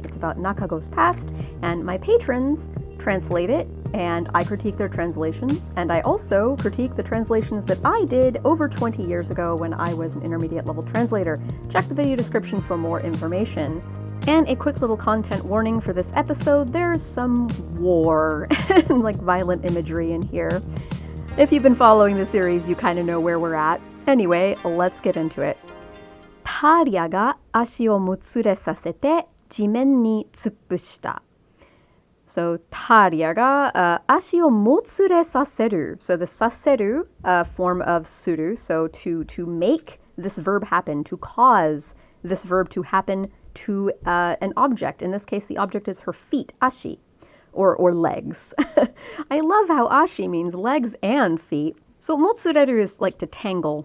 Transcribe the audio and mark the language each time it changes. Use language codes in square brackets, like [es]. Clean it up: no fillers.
[en] It's about Nakago's past, and my patrons translate it, and I critique their translations, and I also critique the translations that I did over 20 years ago when I was an intermediate level translator. Check the video description for more information. And a quick little content warning for this episode, there's some war and violent imagery in here. If you've been following the series, you kind of know where we're at. Anyway, let's get into it. [ja] タリアが足をもつれさせて地面に突っ伏した。 So, タリアが足をもつれさせる. [en] So, the させるform of suru. So, to make this verb happen, to cause this verb to happen to an object. In this case, the object is her feet, ashi, or legs. I love how ashi means legs and feet. So motsureru is like to tangle.